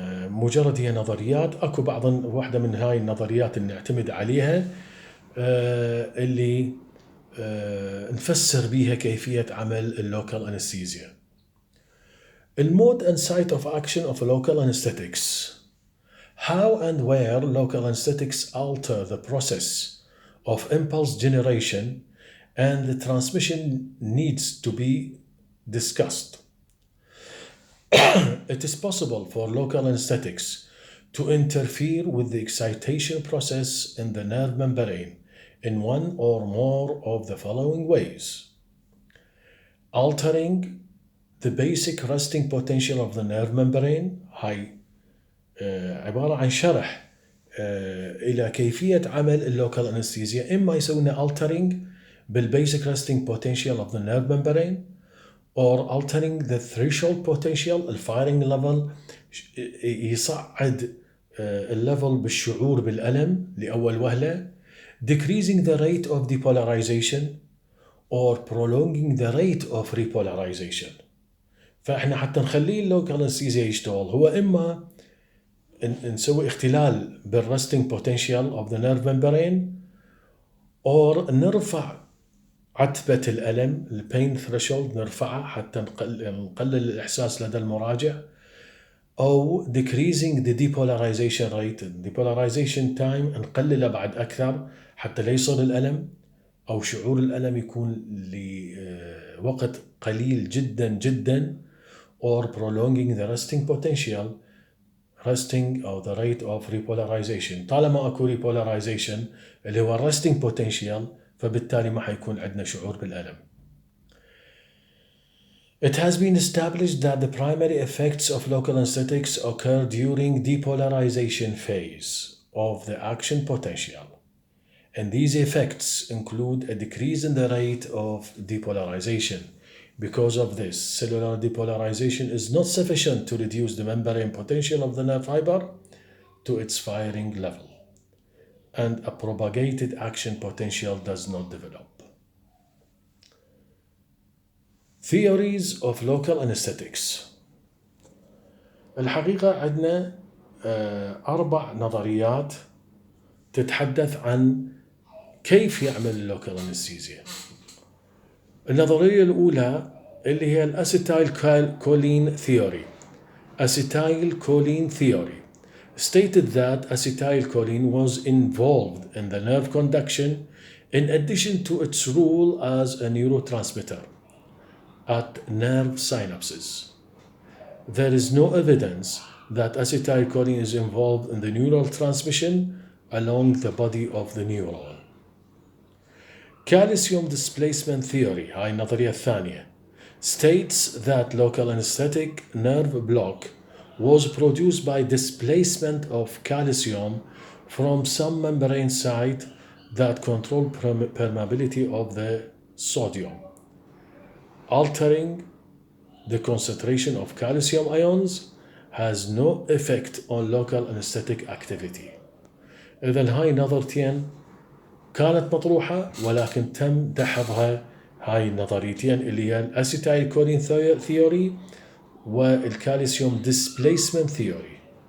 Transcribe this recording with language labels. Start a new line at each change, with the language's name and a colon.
Arabic: مجرد هي نظريات. اكو بعض واحدة من هاي النظريات اللي نعتمد عليها اللي نفسر بيها كيفية عمل اللوكال انستيزيا.
English: المود and site of action of local anesthetics. How and where local anesthetics alter the process of impulse generation and the transmission needs to be discussed. It is possible for local anesthetics to interfere with the excitation process in the nerve membrane in one or more of the following ways. Altering the basic resting potential of the nerve membrane.
Arabic: هاي عبارة عن شرح إلى كيفية عمل اللوكال أنستيزيا. إما يسوون
English: altering بالbasic resting potential of the nerve membrane or altering the threshold potential, الfiring level،
Arabic: يصعد الليفل بالشعور بالألم لأول وهلة،
English: decreasing the rate of depolarization or prolonging the rate of repolarization.
Arabic: فإحنا حتى نخليه اللوكال أنستيزيا يشتغل هو إما نسوي اختلال بال
English: resting potential of the nerve membrane
Arabic: or نرفع عتبة الألم البين threshold، نرفعها حتى نقلل الإحساس لدى المراجع، أو
English: decreasing the depolarization rate،
Arabic: depolarization time نقلله بعد أكثر حتى لا يصل الألم أو شعور الألم يكون لوقت قليل جدا جدا،
English: or prolonging the resting potential resting أو the rate of repolarization.
Arabic: طالما أكو repolarization اللي هو resting potential فبالتالي ما حيكون عندنا شعور بالألم.
English: It has been established that the primary effects of local anesthetics occur during depolarization phase of the action potential, and these effects include a decrease in the rate of depolarization. Because of this, cellular depolarization is not sufficient to reduce the membrane potential of the nerve fiber to its firing level, and a propagated action potential does not develop. Theories of local anesthetics.
Arabic: الحقيقة عندنا 4 نظريات تتحدث عن كيف يعمل اللوكال أنستيزيا. النظرية الأولى اللي هي الأسيتايل كولين ثيوري.
English: Acetyl choline theory stated that acetylcholine was involved in the nerve conduction in addition to its role as a neurotransmitter at nerve synapses. There is no evidence that acetylcholine is involved in the neural transmission along the body of the neuron. Calcium displacement theory,
Arabic: هاي النظرية الثانية,
English: states that local anesthetic nerve block was produced by displacement of calcium from some membrane site that control permeability of the sodium, altering the concentration of calcium ions has no effect on local anesthetic activity.
Arabic: إذن هاي نظرتين كانت مطروحة ولكن تم دحضها هاي النظريتين اللي هي الأسيتايل كولين ثيوري والكالسيوم displacement theory.